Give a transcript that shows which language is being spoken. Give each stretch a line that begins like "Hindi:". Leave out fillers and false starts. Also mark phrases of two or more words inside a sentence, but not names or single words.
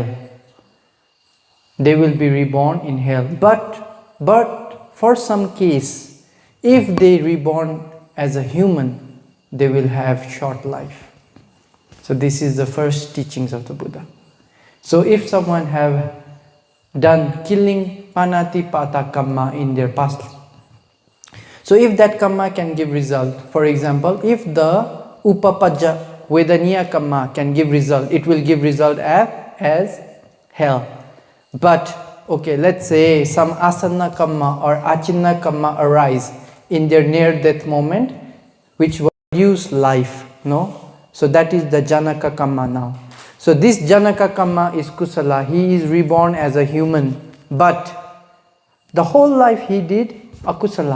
English: They will be reborn in hell. But for some case, if they reborn as a human, they will have short life. So this is the first teachings of the Buddha. So if someone have done killing
Pali: panati pata kamma
English: in their past, so if that kamma can give result, for example, if the
Pali: upapajja vedaniya kamma
English: can give result, it will give result as hell. But okay, let's say some
Pali: asana kamma
English: or
Pali: achinna kamma
English: arise in their near death moment, which will produce life, no? So that is the
Pali: janaka kamma
English: now. So this
Pali: janaka kamma
English: is kusala. He is reborn as a human But the whole life he did akusala.